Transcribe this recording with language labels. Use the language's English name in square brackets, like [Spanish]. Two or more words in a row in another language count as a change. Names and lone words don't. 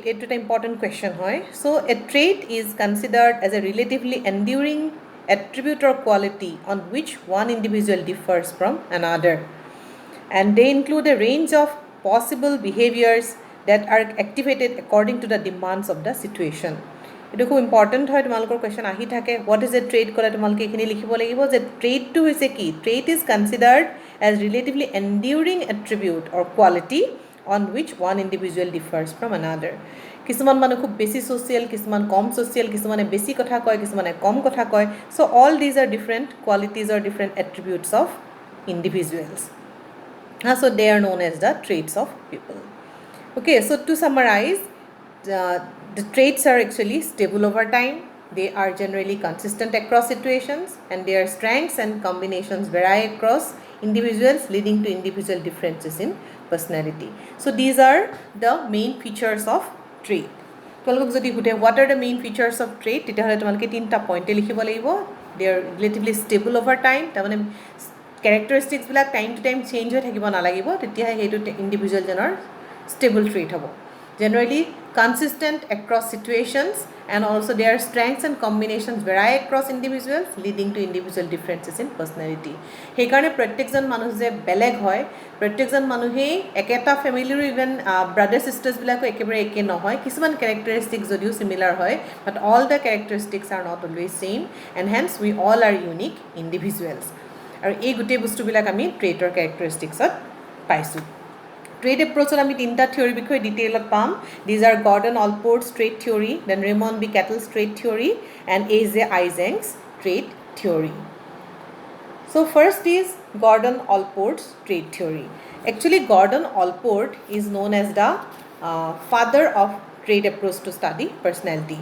[English] It's an important question. So, a trait is considered as a relatively enduring attribute or quality on which one individual differs from another. And they include a range of possible behaviors that are activated according to the demands of the situation. [Assamese] এইটো খুব ইম্পৰ্টেণ্ট হয় তোমালোকৰ কুৱেশ্যন আহি থাকে [English] what is a trait [Assamese] ক'লে তোমালোকে এইখিনি লিখিব লাগিব যে ট্ৰেডটো হৈছে কি [English] trait is considered as relatively enduring attribute or quality on which one individual differs from another. [Assamese] কিছুমান মানুহ খুব বেছি social, কিছুমান কম social, কিছুমানে বেছি কথা কয়, কিছুমানে কম কথা কয়. [English] So all these are different qualities or different attributes of individuals. So they are known as the traits of people. Okay, so to summarize, the traits are actually stable over time. They are generally consistent across situations, and their strengths and combinations vary across individuals, leading to individual differences in personality. So these are the main features of trait. [Assamese] তোমালোকক যদি সুধে [English] what are the main features of trait, [Assamese] তেতিয়াহ'লে তোমালোকে তিনিটা পইণ্টে লিখিব লাগিব. [English] They are relatively stable over time. [Assamese] তাৰমানে কেৰেক্টাৰিষ্টিক্সবিলাক [English] time to time change [Assamese] হৈ থাকিব নালাগিব, তেতিয়াহে সেইটো ইণ্ডিভিজুৱেলজনৰ ষ্টেবল ট্ৰেইট হ'ব. [English] Generally consistent across situations, and also their strengths and combinations vary across individuals, leading to individual differences in personality. [Assamese] সেইকাৰণে প্ৰত্যেকজন মানুহ যে বেলেগ হয়, প্ৰত্যেকজন মানুহেই একেটা ফেমিলিৰো ইভেন ব্ৰাদাৰ ছিষ্টাৰ্ছবিলাকো একেবাৰে একে নহয়. কিছুমান কেৰেক্টাৰিষ্টিক্স যদিও চিমিলাৰ হয়, [English] But all the characteristics are not always same, and hence we all are unique individuals. [Assamese] আৰু এই গোটেই বস্তুবিলাক আমি ট্ৰেইটৰ কেৰেক্টাৰিষ্টিক্সত পাইছোঁ. [English] Trait approach [Assamese] আমি তিনিটা থিয়ৰী বিষয়ে ডিটেইলত পাম. [English] These are Gordon Alports trait theory, then Raymond B. Cattell's trait theory, and A.J. Izensteins trait theory. So first is Gordon Alports trait theory. Actually, Gordon Alport is known as the father of trait approach to study personality.